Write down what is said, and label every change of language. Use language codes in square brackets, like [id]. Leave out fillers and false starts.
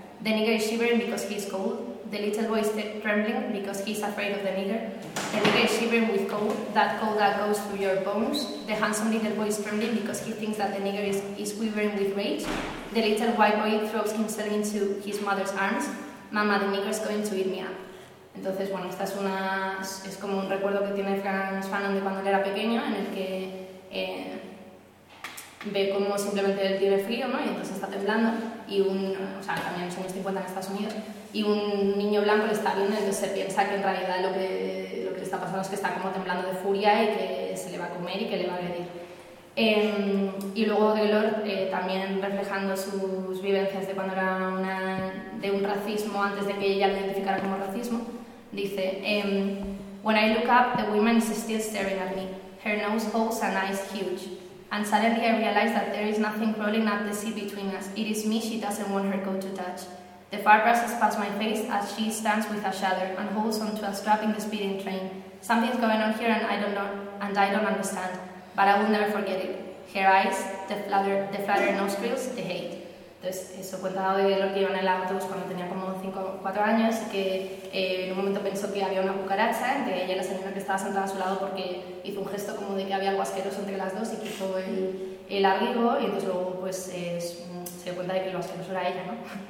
[en] The Negro is shivering because he is cold. The little boy is trembling because he is afraid of the nigger. The nigger is shivering with cold, that cold that goes through your bones. The handsome little boy is trembling because he thinks that the nigger is quivering with rage. The little white boy throws himself into his mother's arms. Mama, the nigger is going to eat me up. [es] Entonces, bueno, esta es una... es como un recuerdo que tiene Franz Fanon de cuando era pequeño, en el que ve cómo simplemente él tiene frío, ¿no? Y entonces está temblando. Y un... o sea, también en los años 50 en Estados Unidos. Y un niño blanco le está viendo, entonces se piensa que en realidad lo que le está pasando es que está como temblando de furia y que se le va a comer y que le va a agredir. Y luego de Lord, también reflejando sus vivencias de cuando era una... de un racismo antes de que ella lo identificara como racismo, dice, [en] when I look up, the woman is still staring at me, her nose holes and eyes huge. And suddenly I realize that there is nothing crawling up the sea between us. It is me she doesn't want her coat to touch. The fire brushes past my face as she stands with a shudder and holds on to a strap in the speeding train. Something's going on here and I don't know, and I don't understand, but I will never forget it. Her eyes, the flutter nostrils, the hate. [es] Entonces, eso cuenta de lo que iba en el autobús cuando tenía como 5 o 4 años, que en un momento pensó que había una cucaracha entre ella y la señora que estaba sentada a su lado, porque hizo un gesto como de que había algo asqueroso entre las dos y quiso el abrigo, y entonces luego pues se dio cuenta de que lo asqueroso era ella, ¿no?